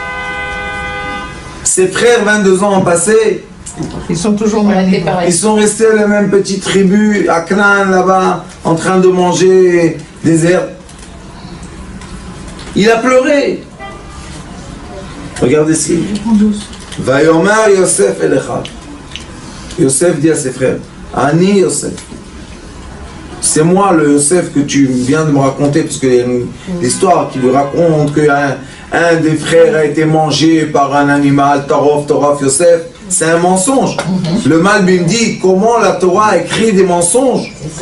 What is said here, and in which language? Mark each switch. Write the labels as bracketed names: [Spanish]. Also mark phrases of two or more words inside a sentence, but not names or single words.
[French] Ses frères, 22 ans ont passé. Ils sont toujours mariés. Ils sont restés la même petite tribu à Canaan là-bas, en train de manger des herbes. Il a pleuré. Regardez ce qu'il dit. [Hebrew] ויאמר יוסף אליך. [French] Yosef dit à ses frères, [Hebrew] אני יוסף. [French] C'est moi le Yosef que tu viens de me raconter, parce qu'il y a une histoire qui lui raconte qu'un des frères a été mangé par un animal, [Hebrew] טורף יוסף. [French] C'est un mensonge. Le Malbim dit comment la Torah écrit des mensonges.